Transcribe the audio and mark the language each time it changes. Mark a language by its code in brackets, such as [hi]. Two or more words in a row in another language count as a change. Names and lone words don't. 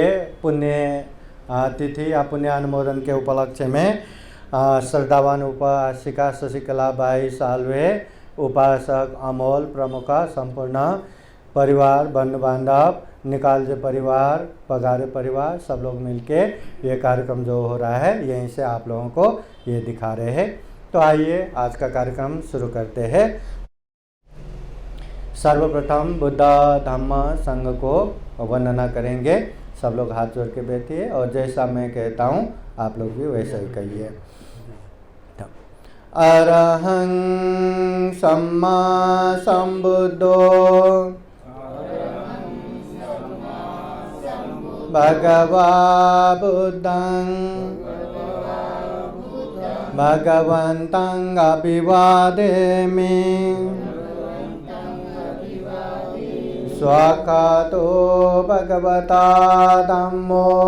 [hi] पुण्य तिथि या पुण्य अनुमोदन के उपलक्ष्य में श्रद्धावान उपासिका शशिकला बाई साल्वे, उपासक अमोल प्रमुख, संपूर्ण परिवार, बंधु बांधव, निकालजे परिवार, पगारे परिवार, सब लोग मिलके ये कार्यक्रम जो हो रहा है यहीं से आप लोगों को ये दिखा रहे हैं। तो आइए आज का कार्यक्रम शुरू करते हैं। सर्वप्रथम बुद्ध धम्म संघ को वंदना करेंगे। सब लोग हाथ जोड़ के बैठिए और जैसा मैं कहता हूँ आप लोग भी वैसा ही कहिए। [pi] अरहं सम्मा संबुद्धो भगवा बुद्धं भगवन्तं अभिवादेमि स्वाकातो भगवता धम्मो